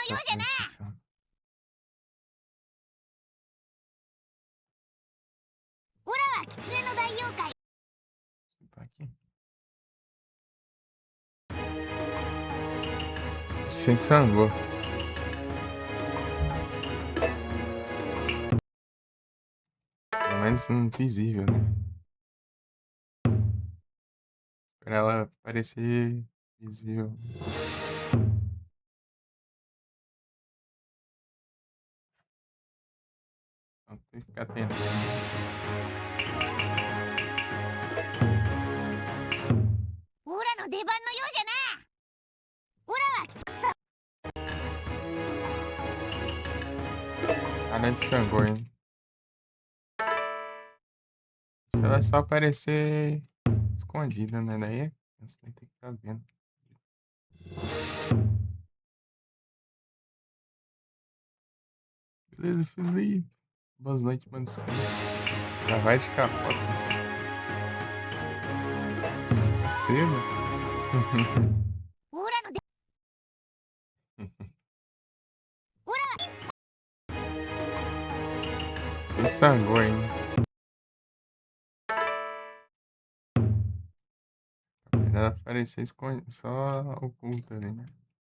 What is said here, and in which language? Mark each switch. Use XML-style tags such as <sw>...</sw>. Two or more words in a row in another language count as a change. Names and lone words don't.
<pt>Vou</pt> <ja>ようじゃな</ja> <pt>especial.</pt> <ja>オラは狐の大妖怪</ja> <pt>Tá aqui. Sem sangue. Pelo menos invisível, né? Pra ela parecer visível. Então tem que ficar atento.</pt> <ja>オラの出番のようじゃなオラはくそ</ja> <pt>Cara de sangue, hein? Se ela só aparecer escondida, né? Daí você tem que ficar vendo. Beleza, Felipe. Boas noites, mano. Já vai de capotas. Tá cedo?</pt> <ja>オラの出オラは</ja> <pt>Tem sangue, hein? Ela aparecer escondida, só oculta ali, né?</pt>